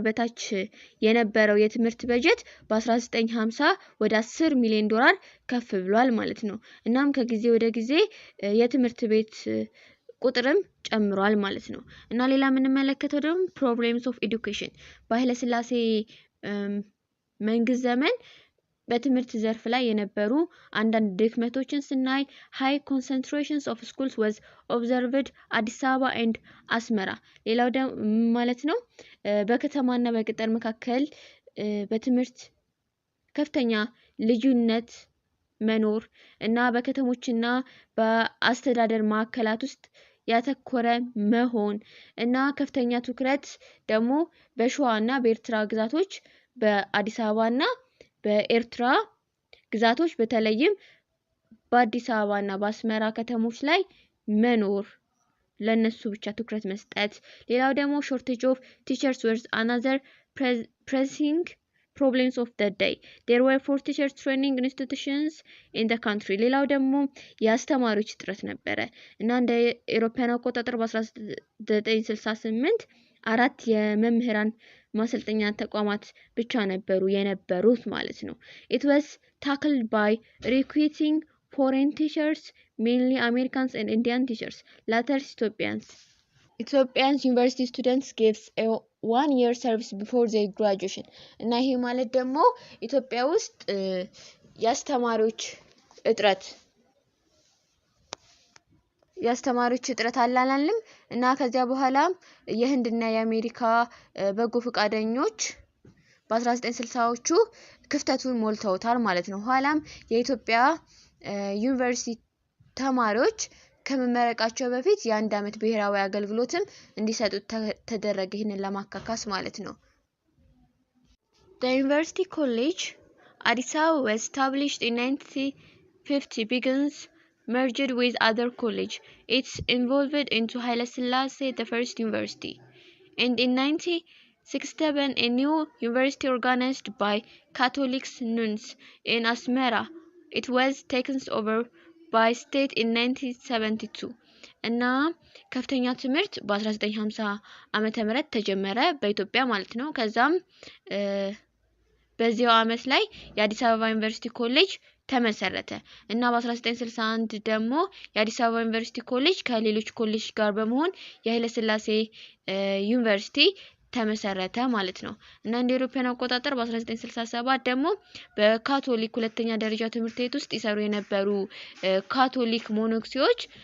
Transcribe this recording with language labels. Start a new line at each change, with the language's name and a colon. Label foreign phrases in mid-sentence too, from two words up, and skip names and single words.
Amharic: በታች የነበረው የትምህርት በጀት በ1950 ወደ 10 ሚሊዮን ዶላር ከፍ ብሏል ማለት ነው። እናም ከጊዜ ወደ ጊዜ የትምህርት ቤት ቁጥርም ጨምሯል ማለት ነው። እና ሌላ የምንመለከተው ደግሞ
English: problems of education
Amharic: በኃይለ ሥላሴ መንግስት ዘመን በትምህርት ዘርፍ ላይ የነበሩ አንዳንድ ድክመቶችን ስናይ
English: high concentrations of schools was observed አዲስ አበባ and አስመራ።
Amharic: ሌላው ማለት ነው በከተማና በገጠር መካከል በትምህርት ከፍተኛ ልዩነት መኖር እና በከተሞችና በአስተዳደር ማዕከላት ውስጥ ያተኮረ መሆን እና ከፍተኛ ትኩረት ደግሞ በሸዋና በኤርትራ ግዛቶች በአዲስ አበባና በኤርትራ ግዛቶች በተለይም በአዲስ አበባና በአስመራ ከተሞች ላይ መኖር ለነሱ ብቻ ትኩረት መስጠት። ሌላው ደግሞ
English: shortage of teachers was another pressing problems of the day. There were 4 teacher training institutions in the country.
Amharic: ሌላው ደግሞ የአስተማሪዎች እጥረት ነበረ እና እንደ አውሮፓውያን አቆጣጠር በ1968 4 የመምህራን ማሰልጠኛ ተቋማት ብቻ ነበሩ የነበሩት ማለት ነው።
English: It was tackled by recruiting foreign teachers, mainly Americans and Indian teachers, later Ethiopians university students gives a 1-year service before their graduation.
Amharic: እና ይሄ ማለት ደግሞ ኢትዮጵያ ውስጥ የአስተማሪዎች እጥረት አላልንም እና ከዚያ በኋላ የህንድና የአሜሪካ በጎ ፈቃደኞች በ1960ዎቹ ክፍተቱን ሞልተውታል ማለት ነው። ኋላም የኢትዮጵያ ዩኒቨርሲቲ ተማሪዎች ከመመረቃቸው በፊት የ1 ዓመት ብሔራዊ አገልግሎትም እንዲሰጡ ተደረገ ይሄንን ለማካካስ ማለት ነው።
English: The University College Addis Ababa was established in 1950 begins merged with other college. It's involved into Haile Selassie the first university. And in 1967 a new university organized by Catholic nuns in Asmara. It was taken over by state in 1972
Amharic: እና ከፍተኛ ትምህርት በ1950 ዓመተ ምህረት ተጀመረ በኢትዮጵያ ማለት ነው። ከዛም በዚያው ዓመት ላይ የአዲስ አበባ ዩኒቨርሲቲ ኮሌጅ ተመሰረተ እና በ1961 ደግሞ የአዲስ አበባ ዩኒቨርሲቲ ኮሌጅ ከሌሎች ኮሌጅ ጋር በመሆን የኃይለ ሥላሴ ዩኒቨርሲቲ ተመሰረተ ማለት ነው። እና እንደ አውሮፓውያን አቆጣጠር በ1967 ደግሞ በካቶሊክ ሁለተኛ ደረጃ ትምህርት ቤት ውስጥ ይሰሩ የነበሩ ካቶሊክ ሞኖክሲዎች